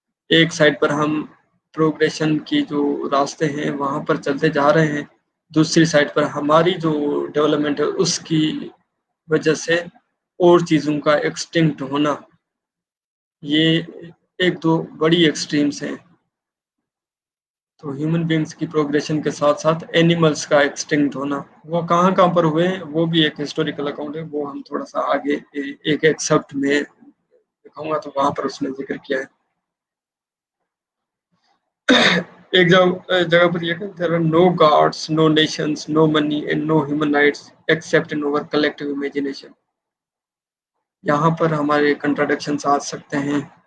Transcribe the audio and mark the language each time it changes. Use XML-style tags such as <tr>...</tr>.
<ur>ایک سائڈ پر ہم پروگریشن کی جو راستے ہیں وہاں پر چلتے جا رہے ہیں، دوسری سائڈ پر ہماری جو ڈیولپمنٹ ہے اس کی وجہ سے اور چیزوں کا ایکسٹنکٹ ہونا، یہ ایک دو بڑی ایکسٹریمز ہیں. تو ہیومن بینگز کی پروگریشن کے ساتھ ساتھ اینیملس کا ایکسٹنکٹ ہونا، وہ کہاں پر ہوئے وہ بھی ایک ہسٹوریکل اکاؤنٹ ہے، وہ ہم تھوڑا سا آگے ایک ایکسپٹ میں دکھاؤں گا تو وہاں پر اس نے ذکر کیا ہے. ایک جگہ پر یہ کہ</ur> <en>there are no gods, no nations, no money and no human rights except in our collective imagination.</en> <ur>یہاں پر ہمارے کنٹراڈکشنز آ سکتے ہیں.</ur>